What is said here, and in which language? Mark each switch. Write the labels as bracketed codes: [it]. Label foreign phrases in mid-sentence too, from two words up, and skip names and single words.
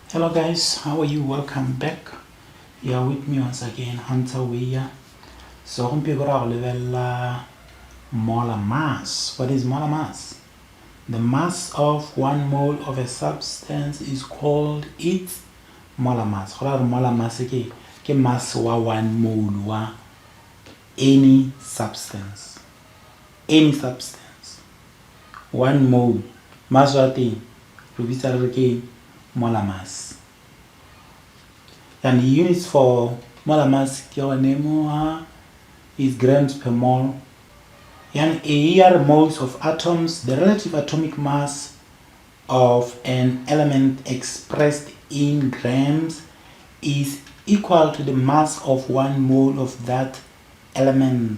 [en] Hello guys, how are you? Welcome back. You are with me once again, Hunter Weir. [tn] So gompieno ra go lebella [en] molar mass. What is molar mass? The mass of 1 mole of a substance is called its molar mass. [tn] Go ra re [en] molar mass [tn] ke mass wa 1 mole wa [en] any substance. Any substance. 1 mole mass [tn] wa teng re bitsa re ke [en] molar mass. And the units for molar mass is grams per mole. And here moles of atoms, the relative atomic mass of an element expressed in grams is equal to the mass of 1 mole of that element.